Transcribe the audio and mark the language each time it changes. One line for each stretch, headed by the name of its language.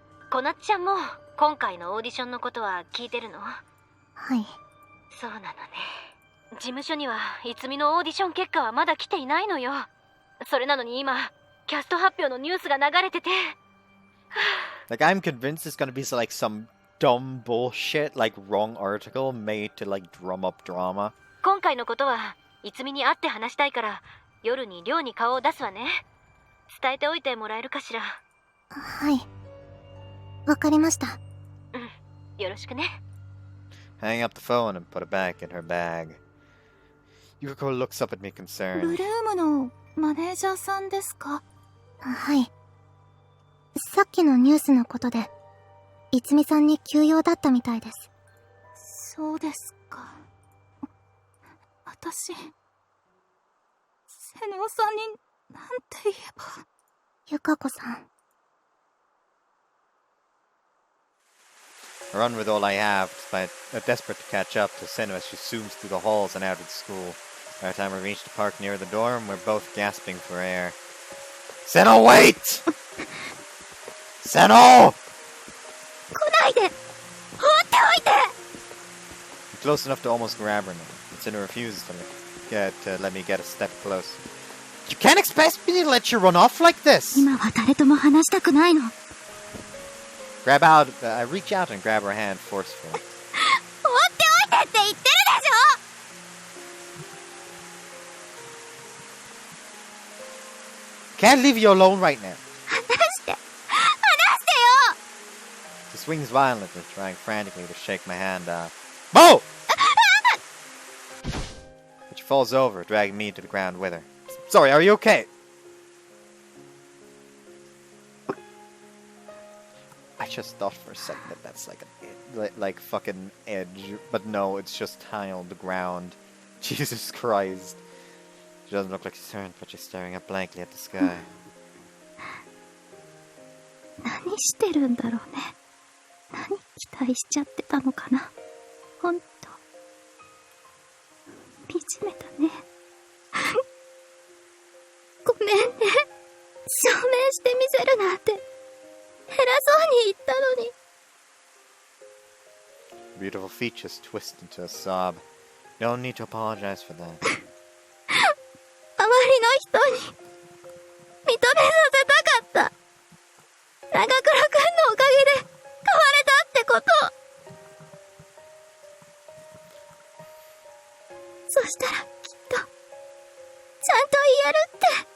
Japanese: こなっちゃんも今回のオーディションのことは聞いてるの？はい。そうなのね。事務所にはいつみのオーディション結果はまだ来ていないのよ。それなのに今キャスト発表のニュースが流れてて。
English: I'm convinced it's gonna be some dumb bullshit, wrong article made to drum up drama.
Japanese: 今回のことはいつみに会って話したいから夜に寮に顔を出すわね。伝えておいてもらえるかしら。はい。わかりました。よろしくね。
English: Hang up the phone and put it back in her bag. Yukiko looks up at me concerned.
Japanese: ブルームのマネージャーさんですか？はい。さっきのニュースのことで、いつみさんに急用だったみたいです。そうですか。私、瀬能さんになんて言えば。ゆかこさん。
English: I run with all I have, desperate to catch up to Seno as she zooms through the halls and out of the school. By the time we reach the park near the dorm, we're both gasping for air. Seno, wait! Seno!
Japanese: 来ないで! 放っておいて!
English: I'm close enough to almost grab her now. Seno refuses to let me get a step close. You can't expect me to let you run off like this!
Japanese: 今は誰とも話したくないの。
English: I reach out and grab her hand forcefully.
Japanese: 放っておいてって言ってるでしょ!
English: Can't leave you alone right now.
Japanese: 話してよ!
English: She swings violently, trying frantically to shake my hand off. Bo! But she falls over, dragging me to the ground with her. Sorry, are you okay? I just thought for a second that that's like like fucking edge, but no, it's just high on the ground. Jesus Christ. She doesn't look like she's hurt, but she's staring up blankly at the sky.
Japanese: 何してるんだろうね。何期待しちゃってたのかな。ほんと惨めだね。ごめんね。証明してみせるなんて偉そうに言ったのに。 Beautiful features twist into a sob. No need to apologize for that. 周りの人に認めさせたかった。長倉くんのおかげで変われたってこと。そしたらきっとちゃんと言えるって。